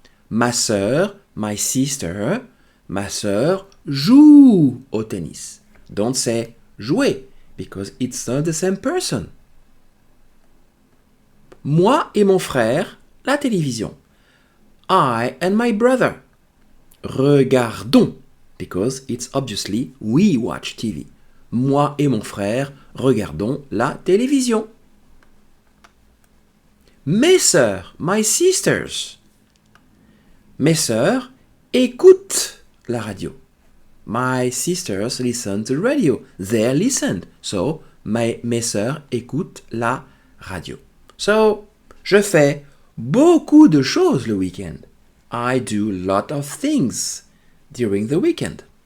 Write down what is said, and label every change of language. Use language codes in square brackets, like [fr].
[fr] Ma sœur, [en] my sister, [fr] ma sœur joue au tennis. [en] Don't say jouer because it's not the same person. [fr] Moi et mon frère, la télévision. [en] I and my brother. Regardons because it's obviously we watch TV. [fr] Moi et mon frère regardons la télévision. Mes sœurs, [en] my sisters. [fr] Mes sœurs écoutent la radio. [en] My sisters listen to the radio. They listened. [fr] So, mes sœurs écoutent la radio. So, je fais beaucoup de choses le week-end. [en] I do a lot of things during the weekend.